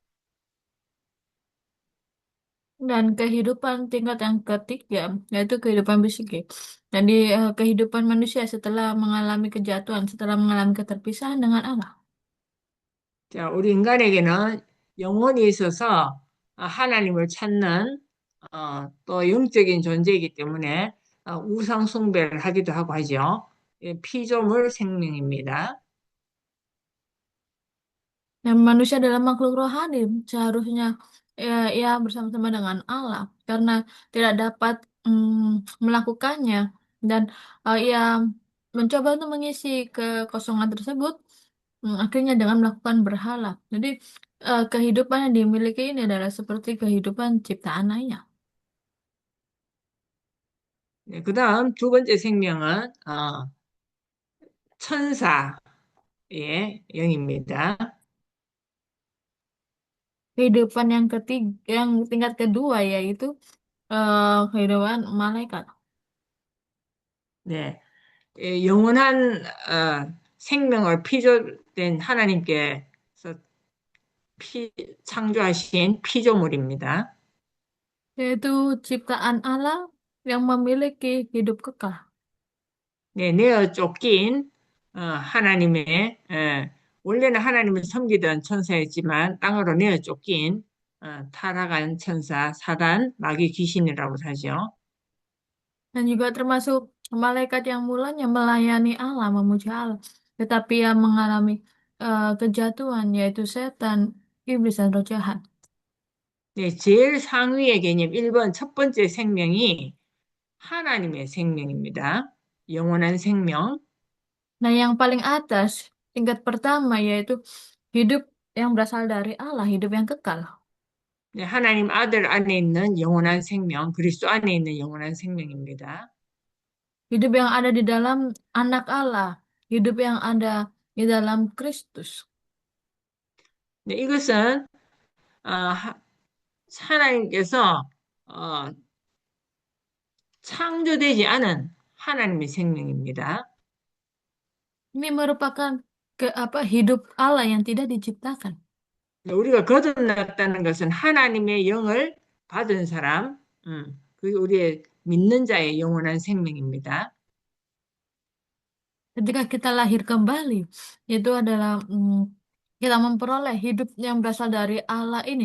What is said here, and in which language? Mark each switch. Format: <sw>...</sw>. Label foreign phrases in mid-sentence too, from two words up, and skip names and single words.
<id>Dan kehidupan tingkat yang ketiga, yaitu kehidupan psikis. Jadi kehidupan manusia setelah mengalami kejatuhan, setelah mengalami keterpisahan dengan Allah.</id> <ko>자, 우리 인간에게는 영혼이 있어서 하나님을 찾는 또 영적인 존재이기 때문에 우상 숭배를 하기도 하고 하죠. 예, 피조물 생명입니다.</ko> <id>Dan manusia adalah makhluk rohani, seharusnya ia bersama-sama dengan Allah, karena tidak dapat melakukannya, dan ia mencoba untuk mengisi kekosongan tersebut, akhirnya dengan melakukan berhala. Jadi kehidupan yang dimiliki ini adalah seperti kehidupan ciptaan lainnya.</id> <ko>네, 그다음 두 번째 생명은 천사의 영입니다.</ko> <id>Kehidupan yang ketiga, yang tingkat kedua yaitu kehidupan malaikat.</id> <ko>네, 영원한 생명을 피조된 하나님께서 창조하신 피조물입니다.</ko> <id>Yaitu ciptaan Allah yang memiliki hidup kekal.</id> <ko>네, 내어 쫓긴 하나님의 원래는 하나님을 섬기던 천사였지만 땅으로 내어 쫓긴 타락한 천사 사단 마귀 귀신이라고 하죠.</ko> <id>Dan juga termasuk malaikat yang mulanya melayani Allah, memuji Allah. Tetapi yang mengalami kejatuhan yaitu setan, iblis dan roh jahat.</id> <ko>네, 제일 상위의 개념 1번 첫 번째 생명이 하나님의 생명입니다. 영원한 생명.</ko> <id>Nah, yang paling atas, tingkat pertama yaitu hidup yang berasal dari Allah, hidup yang kekal.</id> <ko>네, 하나님 아들 안에 있는 영원한 생명, 그리스도 안에 있는 영원한 생명입니다.</ko> <id>Hidup yang ada di dalam anak Allah, hidup yang ada di dalam Kristus.</id> <ko>네, 이것은 하나님께서 어, 창조되지 않은 하나님의 생명입니다.</ko> <id>Ini merupakan hidup Allah yang tidak diciptakan.</id> <ko>네, 우리가 거듭났다는 것은 하나님의 영을 받은 사람, 그게 우리의 믿는 자의 영원한 생명입니다.</ko> <id>Ketika kita lahir kembali, itu adalah kita memperoleh hidup yang berasal dari Allah ini.</id>